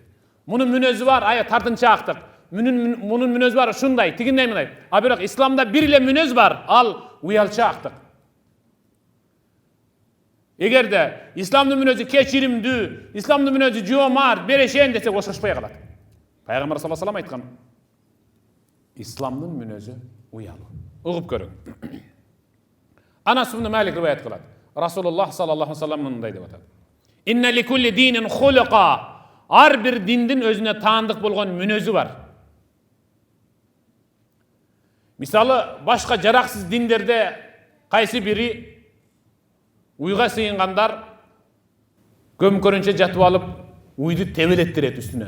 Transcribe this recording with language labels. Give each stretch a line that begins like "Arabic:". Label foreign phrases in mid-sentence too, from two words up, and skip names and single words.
Kyrgyz: Мунун мүнөзү бар, тартынчаактык. Мунун мүнөзү бар, ушундай, тигиндей мындай. Бирок исламда бир эле мүнөз бар, ал уялчаактык. Эгерде исламдын мүнөзү кечиримдүү, исламдын мүнөзү жоомарт, берешен десек ошошпой калат. Пайгамбар
Arabic: صلى الله عليه وسلم
Kyrgyz: айткан, исламдын мүнөзү уялуу. Угуп көрүң. Анас ибн Малик риваят кылат. Расулуллах
Arabic: صلى الله عليه وسلم
Kyrgyz: мындай деп атат.
Arabic: إن لكل دين خلقا.
Kyrgyz: Ар бир диндин өзүнө таандык болгон мүнөзү бар. Мисалы, башка жараксыз диндерде кайсы бири уйга сыйынгандар көмкөрүнчө жатып алып, уйду тебелеттирет үстүнөн.